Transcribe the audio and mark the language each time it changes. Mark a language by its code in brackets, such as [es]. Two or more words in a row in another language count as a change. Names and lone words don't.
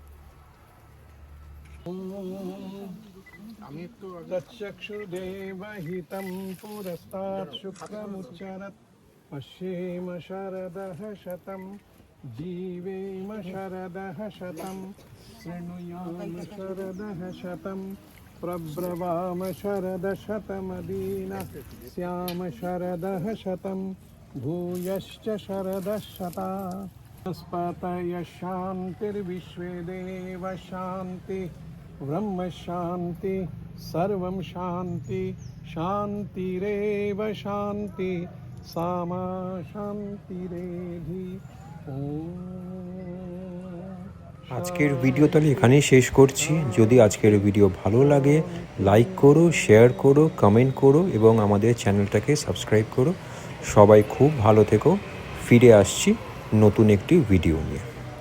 [bn] আমি একটু [sa] তচ্চক্ষুর্দেবহিতং পুরস্তাৎ শুক্রমুচ্চরৎ পশ্যেম শরদঃ শতম জীবেম শরদঃ শতম শৃণুয়াম শরদঃ শতম प्रब्रवाम शरद शतमदीनः स्याम शरदः शतं भूयश्च शरदः शता वनस्पतयः शान्तिर्विश्वे देव शान्ति ब्रह्म शान्ति सर्वं शान्ति शान्तिरेव शान्ति सामा शान्तिरेधि। [bn] আজকের ভিডিও তাহলে এখানেই শেষ করছি। যদি আজকের ভিডিও ভালো লাগে, লাইক করো, শেয়ার করো, কমেন্ট করো এবং আমাদের চ্যানেলটাকে সাবস্ক্রাইব করো। সবাই খুব ভালো থেকো। ফিরে আসছি নতুন একটি ভিডিও নিয়ে।